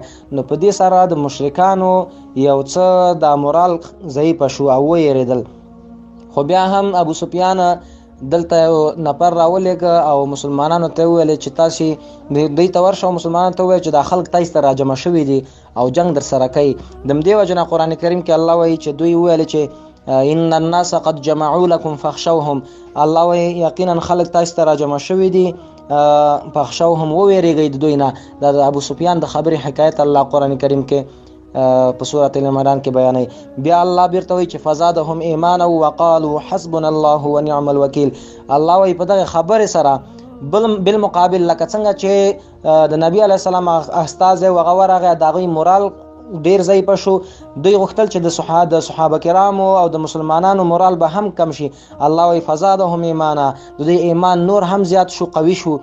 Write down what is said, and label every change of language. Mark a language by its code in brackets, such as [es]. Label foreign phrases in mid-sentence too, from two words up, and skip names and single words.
[ps] نو په دې سره د مشرکانو یو څه د مورال ضعیفه شو او ویېرېدل. خو بیا هم ابو سفیان دلته یو نفر راولېږه او مسلمانانو ته وویل چې تاسې دوی ته ورشه او مسلمانانو ته ووایه چې دا خلک تاسې ته راجمع شوي دي او جنگ در سره کوي. د همدې وجې نه قرآن کریم کې الله وایي چې دوی وویل چې [ar] ان الناس قد جمعوا لكم فاخشوهم، [ps] الله وایي یقینا خلک تاسې ته راجمع شوي دي فاخشوهم، وویرېږئ د دوی نه. دا د ابو سفیان د خبرې حکایت الله قرآن کریم کې په سورة العمران کې بیانوي. بیا الله بیرته وایي چې [ar] فزادهم ایمانا وقالوا حسبنا الله ونعم الوکیل. [ps] الله وایي په دغه خبرې سره بالمقابل لکه څنګه چې د نبی علیه السلام استازی هغه ورغی د هغوی مورال ډېر ضعیفه شو، دوی غوښتل چې د صحابه کرامو او د مسلمانانو مورال به هم کم شي. الله وایي [ar] فزادهم ایمانا، [ps] د دوی ایمان نور هم زیات شو، قوي شو.